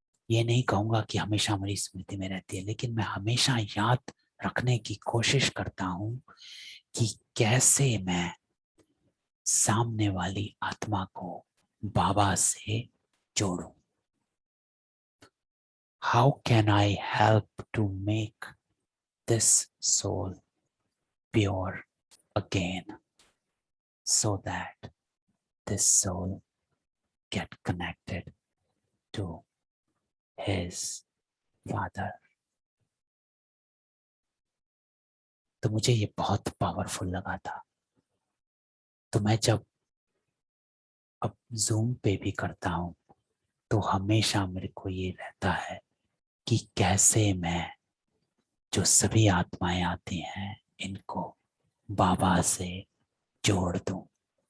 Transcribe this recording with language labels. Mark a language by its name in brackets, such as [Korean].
[Hindi] ये नहीं कहूंगा कि हमेशा मेरी स्मृति में रहती है, लेकिन मैं हमेशा याद रखने की कोशिश करता हूँ कि कैसे मैं सामने वाली आत्मा को बाबा से जोड़ूं। [English] How can I help to make this soul pure again so that this soul get connected to his father? [Hindi] तो मुझे ये बहुत पावरफुल लगा था। तो मैं जब अब जूम पे भी करता हूँ तो हमेशा मेरे को ये रहता है कि कैसे मैं जो सभी आत्माएं आती हैं इनको बाबा से जोड़ दूं।